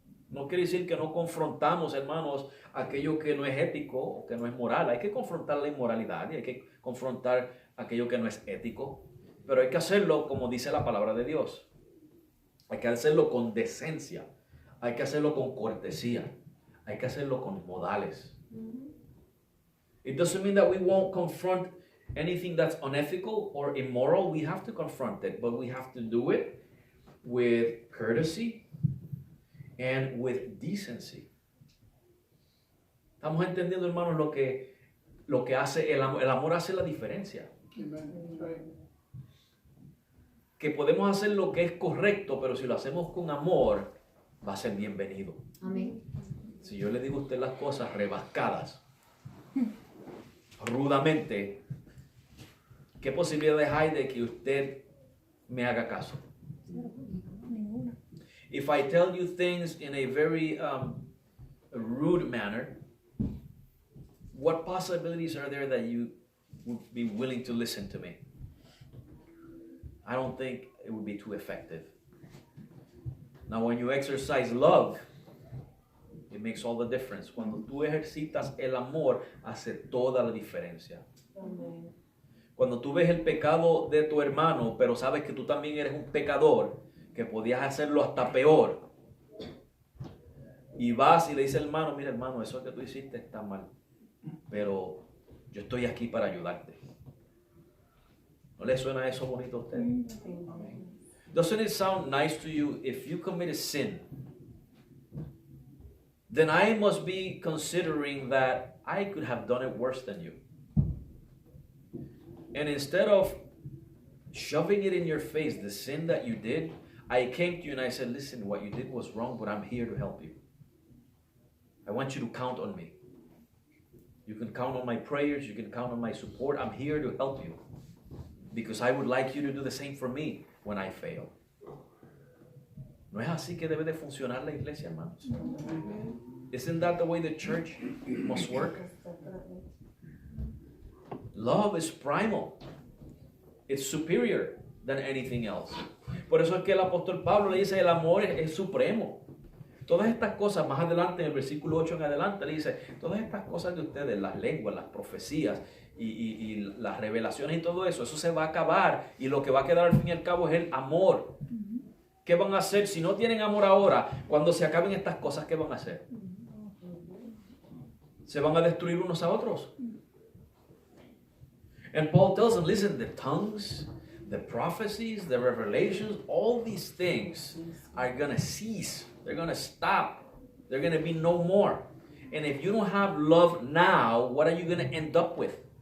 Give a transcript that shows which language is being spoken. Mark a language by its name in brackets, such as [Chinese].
[Spanish] No quiere decir que no confrontamos, hermanos, aquello que no es ético o que no es moral. Hay que confrontar la inmoralidad y hay que confrontar aquello que no es ético. Pero hay que hacerlo como dice la palabra de Dios. Hay que hacerlo con decencia. Hay que hacerlo con cortesía. Hay que hacerlo con modales. [English] It doesn't mean that we won't confront anything that's unethical or immoral. We have to confront it, but we have to do it with courtesy and with decency. [Spanish] Estamos entendiendo, hermanos, lo que hace el amor. El amor hace la diferencia. [English] Amen. Right. [Spanish] Que podemos hacer lo que es correcto, pero si lo hacemos con amor, va a ser bienvenido. Amén. Si yo le digo a usted las cosas rebascadas, rudamente, ¿qué posibilidades hay de que usted me haga caso? [English] If I tell you things in a very rude manner, what possibilities are there that you would be willing to listen to me? I don't think it would be too effective. Now, when you exercise love, it makes all the difference. [Spanish] Cuando tú ejercitas el amor, hace toda la diferencia. Cuando tú ves el pecado de tu hermano, pero sabes que tú también eres un pecador, que podías hacerlo hasta peor, y vas y le dices al hermano, mira hermano, eso que tú hiciste está mal, pero yo estoy aquí para ayudarte. ¿No le suena eso bonito a usted? [English] Doesn't it sound nice to you if you commit a sin? Then I must be considering that I could have done it worse than you. And instead of shoving it in your face, the sin that you did, I came to you and I said, listen, what you did was wrong, but I'm here to help you. I want you to count on me. You can count on my prayers. You can count on my support. I'm here to help you. Because I would like you to do the same for me when I fail. [Spanish] ¿No es así que debe de funcionar la iglesia, hermanos? [English] Isn't that the way the church must work? Love is primal. It's superior than anything else. [Spanish] Por eso es que el apóstol Pablo le dice, el amor es supremo. Todas estas cosas, más adelante en el versículo 8 en adelante, le dice, todas estas cosas de ustedes, las lenguas, las profecías y las revelaciones y todo eso, eso se va a acabar y lo que va a quedar al fin y al cabo es el amor. ¿Qué van a hacer? Si no tienen amor ahora, cuando se acaben estas cosas, ¿qué van a hacer? Se van a destruir unos a otros. [English] And Paul tells them, listen, the tongues, the prophecies, the revelations, all these things are going to cease. They're going to stop. They're going to be no more. And if you don't have love now, what are you going to end up with?